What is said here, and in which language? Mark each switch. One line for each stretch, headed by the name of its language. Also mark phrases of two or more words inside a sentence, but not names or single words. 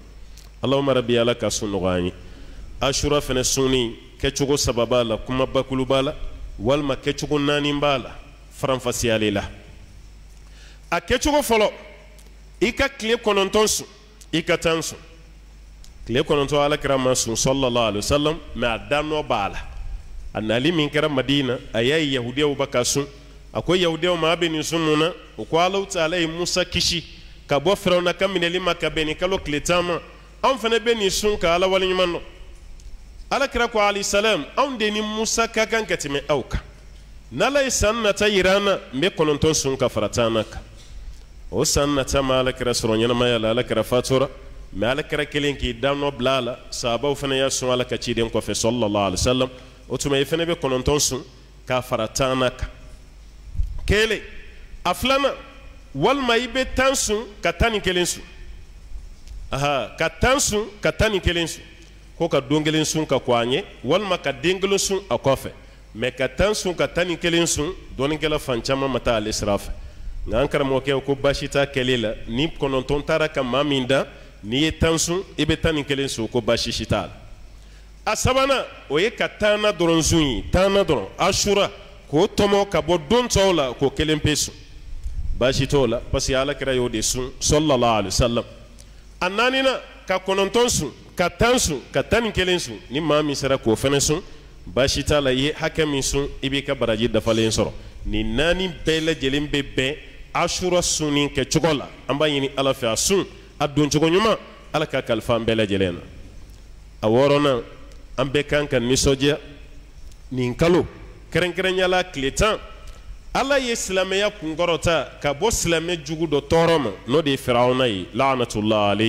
Arabic: اللهم ربي
Bambara: Ala ka sun nɔgɔya an ye. Ashura fɛnɛ sunni kɛcogo 3 b'a la kuma bakulu b'a la walima kɛcogo 4 b'a la faranfasiyali la. A kɛcogo fɔlɔ i ka tile 9 sun i ka 10 sun tile 9 Alakira ma sun
Arabic: صلى الله عليه وسلم
Bambara: mais a danɔ b'a la a nali min kɛra Madina a y'a ye yahudiyaw bɛ ka sun a ko yahudiyaw ma a bɛ nin sun mun na o ko
Arabic: الله تعالى
Bambara: ye Musa kisi ka bɔ Firawuna ka minɛli ma ka bɛn nin kalo tile 10 ma anw fana bɛ nin sun ka Ala waleɲuman dɔn. Alakira ko
Arabic: عليه السلام
Bambara: anw de ni Musa ka kan ka tɛmɛ aw kan n'Ala ye san nata yira an na n bɛ 9 sun ka fara 10 kan o san nata ma Alakira sɔrɔ ɲɛnamaya la Alakira fatura mais Alakira kelen k'i danɔ bila a la sahabaw fana y'a sun Ala ka ciden kɔfɛ
Arabic: صلى الله عليه وسلم
Bambara: o tuma i fana bɛ 9 sun ka fara 10 kan kelen a filanan walima i bɛ 10 sun ka 11 sun ka 10 sun ka 11 sun ko ka don kelen sun ka kɔ an ye walima ka den kelen sun a kɔfɛ mais ka 10 sun ka 11 sun dɔɔnikɛla fan caman ma taa ale sira fɛ nka an karamɔgɔkɛ ko baasi t'a kɛli la ni 9 taara ka maa min da n'i ye 10 sun i bɛ 11 sun ko baasi si t'a la. A sabanan o ye ka 10 na dɔrɔn sun ye 10 na dɔrɔn Ashura k'o tɔmɔ ka bɔ don tɔw la k'o 1 pe sun baasi t'o la
French: parce que
Bambara: Alakira y'o de sun
Arabic: صلى الله عليه وسلم.
Bambara: A 4nan ka 9 sun ka 10 sun ka 11 sun ni maa min sera k'o fɛnɛ sun baasi t'a la i ye hakɛ min sun i b'i ka baraji dafalen sɔrɔ nin 4 bɛɛ lajɛlen bɛ bɛn Ashura sunni kɛcogo la an b'a ɲini Ala fɛ a sun a doncogo ɲuman Ala ka kalifa an bɛɛ lajɛlen na. A 6nan an bɛɛ kan ka nisɔndiya nin kalo kɛrɛnkɛrɛnyala tile 10 Ala ye silamɛya kunkɔrɔta ka bɔ silamɛ jugu dɔ tɔɔrɔ ma n'o de ye Firawuna ye
Arabic: لعنة الله عليه.